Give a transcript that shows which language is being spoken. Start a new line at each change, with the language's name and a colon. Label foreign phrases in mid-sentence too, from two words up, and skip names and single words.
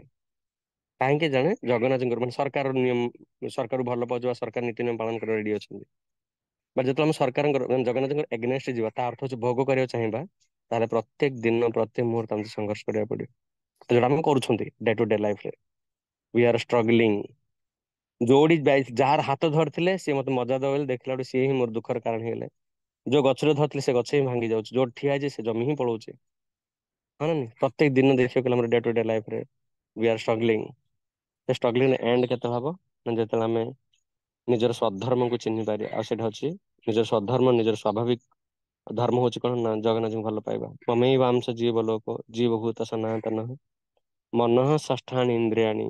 Odia: କାହିଁକି ଜାଣେ? ଜଗନ୍ନାଥଙ୍କର ମାନେ ସରକାର ନିୟମ, ସରକାରକୁ ଭଲ ପାଉଥିବା, ସରକାର ନୀତି ନିୟମ ପାଳନ କରିବା ରେଡି ଅଛନ୍ତି। ବା ଯେତେବେଳେ ଆମେ ସରକାରଙ୍କର ମାନେ ଜଗନ୍ନାଥଙ୍କର ଏଗେନଷ୍ଟ ଯିବା, ତା ଅର୍ଥ ହଉଛି ଭୋଗ କରିବାକୁ ଚାହିଁବା, ତାହେଲେ ପ୍ରତ୍ୟେକ ଦିନ ପ୍ରତ୍ୟେକ ମୁହୂର୍ତ୍ତ ଆମକୁ ସଂଘର୍ଷ କରିବାକୁ ପଡିବ। ଯୋଉଟା ଆମେ କରୁଛନ୍ତି
English: day to day lifeରେ। we are struggling.
Odia: ଯୋଉଠି ଯାହାର ହାତ ଧରିଥିଲେ ସିଏ ମତେ ମଜା ଦବ ବୋଲି ଦେଖିଲା ବେଳକୁ ସିଏ ହିଁ ମୋର ଦୁଃଖର କାରଣ ହେଇଗଲେ। ଯୋଉ ଗଛରେ ଧରିଥିଲେ ସେ ଗଛ ହିଁ ଭାଙ୍ଗି ଯାଉଛି, ଯୋଉଠି ଠିଆ ହେଇଛି ସେ ଜମି ହିଁ ପଳଉଛି। ହଁ ନା ନାଇଁ? ପ୍ରତ୍ୟେକ ଦିନ ଦେଖିବାକୁ ଗଲେ ଆମର
English: day to day lifeରେ we are struggling.
Odia: ସେ
English: struggling end
Odia: କେତେ ହବ ନା, ଯେତେବେଳେ ଆମେ ନିଜର ସ୍ୱଧର୍ମକୁ ଚିହ୍ନି ପାରିବା। ଆଉ ସେଇଟା ହଉଛି ନିଜର ସ୍ୱଧର୍ମ, ନିଜର ସ୍ୱାଭାବିକ ଧର୍ମ ହଉଛି କଣ ନା, ଜଗନ୍ନାଥଙ୍କୁ ଭଲ ପାଇବା।
Sanskrit: ମମୈବାଂଶ ଜୀବ ଲୋକ ଜୀବ ଭୂତ ସନାତନ ମନଃ ଷଷ୍ଠାନି ଇନ୍ଦ୍ରିୟାଣି।